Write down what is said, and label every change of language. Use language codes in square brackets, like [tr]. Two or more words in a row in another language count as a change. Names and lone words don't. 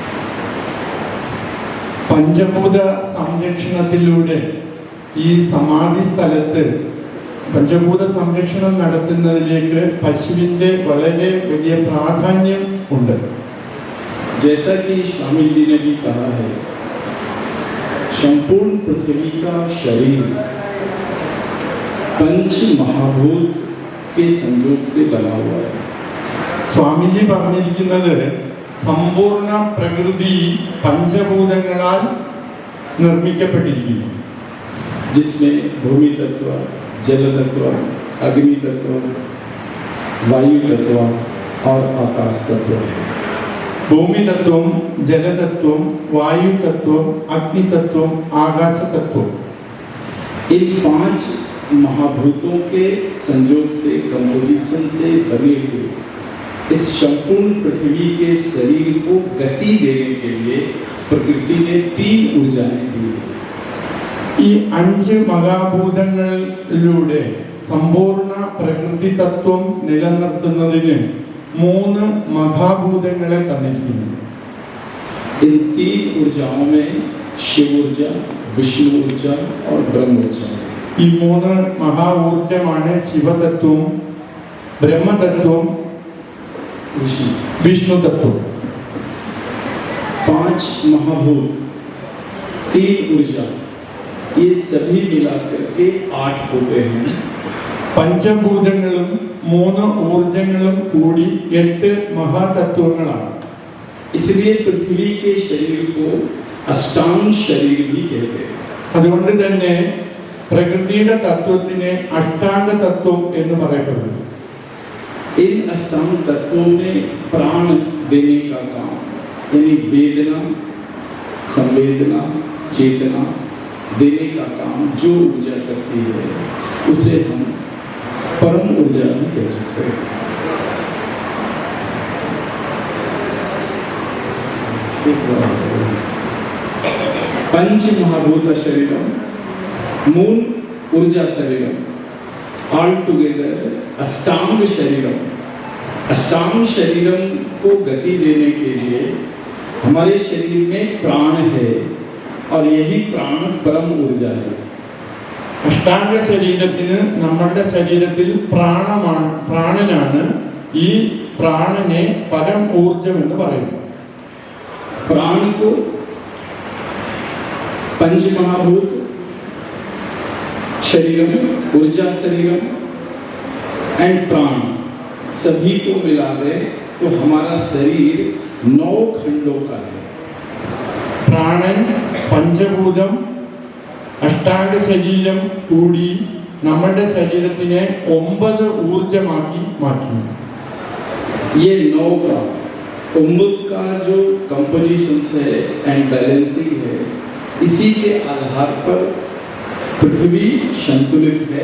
[ml] പഞ്ചഭൂത സംരക്ഷണത്തിലൂടെ ഈ സമാധി സ്ഥലത്ത് പഞ്ചഭൂത സംരക്ഷണം നടത്തുന്നതിലേക്ക് പശുവിൻ്റെ വളരെ വലിയ പ്രാധാന്യം ഉണ്ട്. [hi] जैसा कि स्वामी जी ने भी कहा है, संपूर्ण पृथ्वी का शरीर पंच महाभूत के संयोग से बना हुआ है. [ml] സ്വാമിജി പറഞ്ഞിരിക്കുന്നത് സമ്പൂർണ്ണ പ്രകൃതി പഞ്ചഭൂതങ്ങളാൽ നിർമ്മിക്കപ്പെട്ടിരിക്കുന്നു. [hi] जिसमें भूमि तत्व, जल तत्व, अग्नि तत्व, वायु तत्व और आकाश तत्व है. [ml] ഭൂമി തത്വം, ജലതത്വം, വായു തത്വം, അഗ്നി തത്വം, ആകാശ തത്വം. [hi] इन 5 महाभूतों के संयोग से, कंपोजिशन से बने हुए इस संपूर्ण पृथ्वी के शरीर को गति देने के लिए प्रकृति ने 3 ऊर्जाएं दी. [ml] ഈ 5 മഹാഭൂതങ്ങളിലൂടെ സമ്പൂർണ്ണ പ്രകൃതി തത്വം നിലനിർത്തുന്നതിന് 3 മഹാഭൂതങ്ങളെ തന്നിരിക്കുന്നു. [hi] इन 3 ऊर्जाओं में शिव ऊर्जा, विष्णु ऊर्जा और ब्रह्म ऊर्जा. [ml] ഈ 3 മഹാ ഊർജമാണ് ശിവതത്വം, ബ്രഹ്മതത്വം, വിഷ്ണു തത്വം. [hi] 5 महाभूत, 3 ऊर्जा, ये सभी मिलाकर के 8 होते हैं. [ml] പഞ്ചഭൂതങ്ങളും 3 ഊർജങ്ങളും കൂടി 8 മഹാതത്വങ്ങളാണ്. [hi] इसलिए पृथ्वी के शरीर को अष्टांग शरीर भी कहते हैं. [ml] അതുകൊണ്ട് തന്നെ പ്രകൃതിയുടെ തത്വത്തിനെ അഷ്ടാംഗ തത്വം എന്ന് പറയപ്പെടുന്നു. [hi] इन अष्टांग तत्वों में प्राण देने का काम, यानी वेदना, संवेदना, चेतना देने का काम जो ऊर्जा करती है, उसे हम परम ऊर्जा भी कह सकते हैं. पंच महाभूत शरीरम, मूल ऊर्जा शरीरम, [en] all together [hi] अष्टांग शरीरम. अष्टांग शरीरम को गति देने के लिए हमारे शरीर में प्राण है और यही प्राण परम ऊर्जा है. [ml] അഷ്ടാംഗ ശരീരത്തിന് നമ്മുടെ ശരീരത്തിൽ പ്രാണനാണ്. ഈ പ്രാണനെ പരം ഊർജം എന്ന് പറയുന്നു. [hi] प्राण को पंच महाभूत शरीरम, ऊर्जा शरीरम एंड प्राण सभी को मिला दे तो हमारा शरीर 9 खंडों का है. [ml] പ്രാണൻ, പഞ്ചഭൂതം, അഷ്ടാംഗ ശരീരം കൂടി നമ്മുടെ ശരീരത്തിനെ 9 ഊർജമാക്കി മാറ്റുന്നു. [hi] ये 9 का उम्मुद का जो कंपोजिशन है [en] and balancing [hi] है, इसी के आधार पर पृथ्वी संतुलित है.